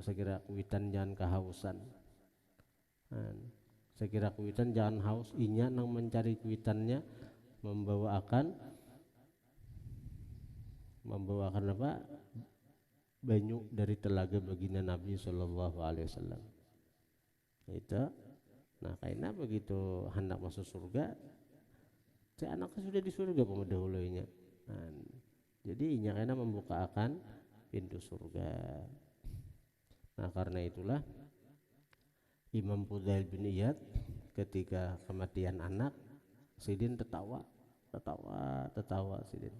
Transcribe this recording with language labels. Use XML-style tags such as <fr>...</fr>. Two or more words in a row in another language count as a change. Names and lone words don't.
<bjn>Sekira kuitan jangan kehausan. Sekira kuitan jangan haus, inya nang mencari kuitannya membawakan apa? Banyu dari telaga baginda Nabi</bjn> <ar>صلى الله عليه وسلم.</ar> <bjn>Itu. Nah, karena begitu hendak masuk surga, si anaknya sudah di surga pemedahulunya. Jadi inya karena membukakan pintu surga. Nah, karena itulah Imam Fudail bin Iyad ketika kematian anak, Sidin tertawa Sidin.</bjn>